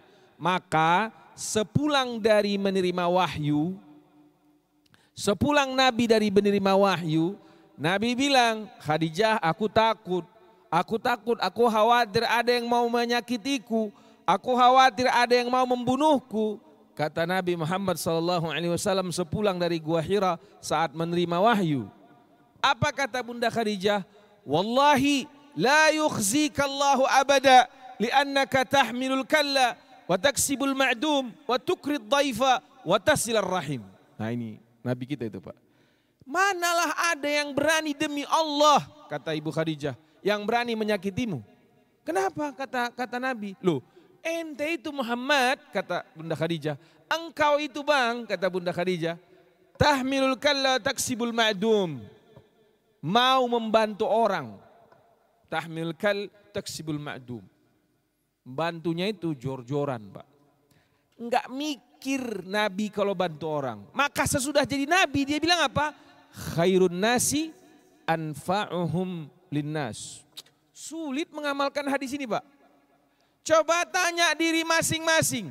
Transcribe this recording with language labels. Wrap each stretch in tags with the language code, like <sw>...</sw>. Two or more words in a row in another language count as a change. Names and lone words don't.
<id>Maka sepulang dari menerima wahyu, sepulang Nabi dari menerima wahyu, Nabi bilang, Khadijah aku takut, aku khawatir ada yang mau menyakitiku, aku khawatir ada yang mau membunuhku. Kata Nabi Muhammad SAW sepulang dari Gua Hira saat menerima wahyu. Apa kata Bunda Khadijah?</id> <ar>والله لا يخزيك الله أبدا لأنك تحمل الكل و تكسب المعدوم و تقري الضيف و تصل الرحم.</ar> <id>Nah ini Nabi kita itu Pak. Manalah ada yang berani demi Allah, kata Ibu Khadijah, yang berani menyakitimu. Kenapa kata Nabi? Loh, ente itu Muhammad, kata Bunda Khadijah. Engkau itu bang, kata Bunda Khadijah,</id> <ar>تحمل الكل تكسب المعدوم.</ar> <id>Mau membantu orang.</id> <ar>تحمل الكل تكسب المعدوم.</ar> <id>Bantunya itu jor-joran Pak. Enggak mikir Nabi kalau bantu orang. Maka sesudah jadi Nabi dia bilang apa?</id> <ar>خير الناس أنفعهم للناس.</ar> <id>Sulit mengamalkan hadis ini Pak. Coba tanya diri masing-masing.</id>